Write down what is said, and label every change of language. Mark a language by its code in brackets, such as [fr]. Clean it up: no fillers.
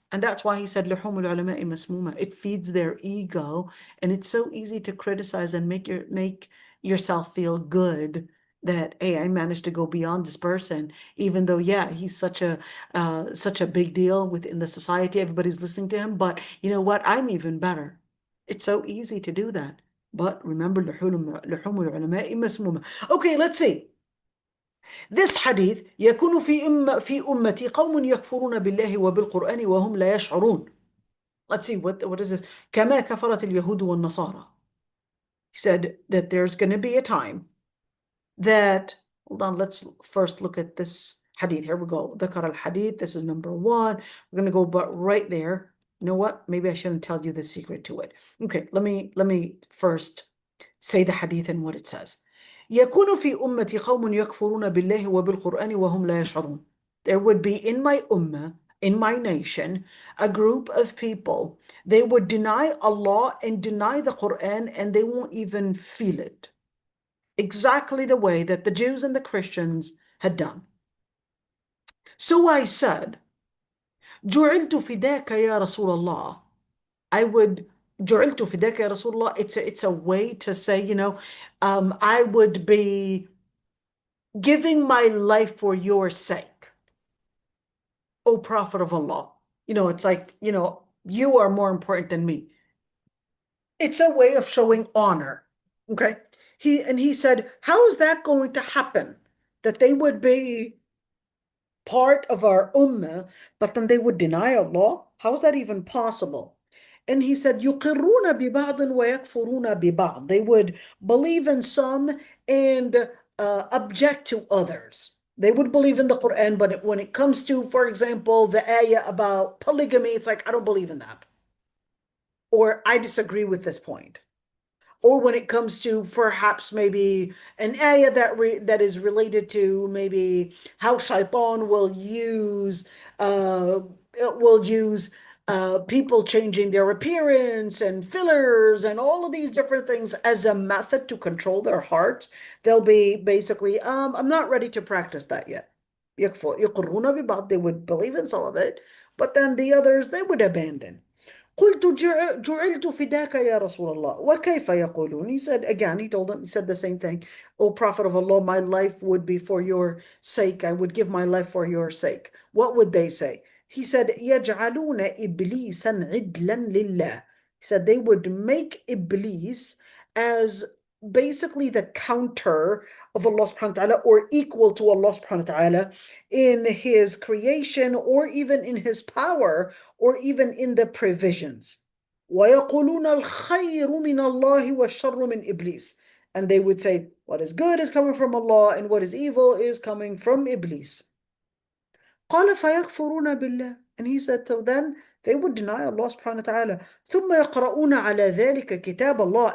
[en] And that's why he said, [ar] لحوم العلماء مسمومة. [en] It feeds their ego, and it's so easy to criticize and make yourself feel good that, hey, I managed to go beyond this person, even though, yeah, he's such a big deal within the society. Everybody's listening to him, but you know what? I'm even better. It's so easy to do that. But remember, [ar] لحوم العلماء مسمومة. [en] Okay, let's see. This hadith, [ar] يكون في أمتي قوم يكفرون بالله وبالقرآن وهم لا يشعرون. [en] Let's see, what is this? [ar] كما كفرت اليهود والنصارى. [en] He said that there's going to be a time that, hold on, let's first look at this hadith. Here we go. [ar] ذكر الحديث. [en] This is number 1. We're going to go but right there. You know what? Maybe I shouldn't tell you the secret to it. Okay, let me first say the hadith and what it says. [ar] يكون في أمتي قوم يكفرون بالله وبالقرآن وهم لا يشعرون. [en] There would be in my ummah, in my nation, a group of people. They would deny Allah and deny the Quran, and they won't even feel it. Exactly the way that the Jews and the Christians had done. So I said, [ar] جعلت فداك يا رسول الله. [en] I would [ar] جعلت فداك يا رسول الله. [en] It's a way to say, I would be giving my life for your sake, O Prophet of Allah. It's like, you are more important than me. It's a way of showing honor. Okay. He said, how is that going to happen? That they would be part of our ummah, but then they would deny Allah? How is that even possible? And he said, [ar] يُقِرُّونَ بِبَعْضٍ وَيَكْفُرُونَ بِبَعْضٍ. [en] They would believe in some and object to others. They would believe in the Quran, but when it comes to, for example, the ayah about polygamy, it's like, I don't believe in that. Or I disagree with this point. Or when it comes to perhaps maybe an ayah that is related to maybe how shaitan will use people changing their appearance and fillers and all of these different things as a method to control their hearts. They'll be basically, I'm not ready to practice that yet. [ar] يقرون ببعض. [en] They would believe in some of it, but then the others they would abandon. [ar] قلت جعلت فداك يا رسول الله وكيف يقولون. [en] He said again, he said the same thing. O Prophet of Allah, my life would be for your sake. I would give my life for your sake. What would they say? He said, [ar] يجعلون إبليسا عدلا لله. [en] He said they would make Iblis as basically the counter of Allah subhanahu wa ta'ala, or equal to Allah subhanahu wa ta'ala in his creation, or even in his power, or even in the provisions. [ar] وَيَقُولُونَ الْخَيْرُ مِنَ اللَّهِ وَالشَّرُّ مِنْ إِبْلِيسِ. [en] And they would say, what is good is coming from Allah, and what is evil is coming from Iblis. [ar] قال فيكفرون بالله. [en] And he said, so then they would deny Allah subhanahu wa ta'ala. [ar] ثم يقرؤون على ذلك كتاب الله.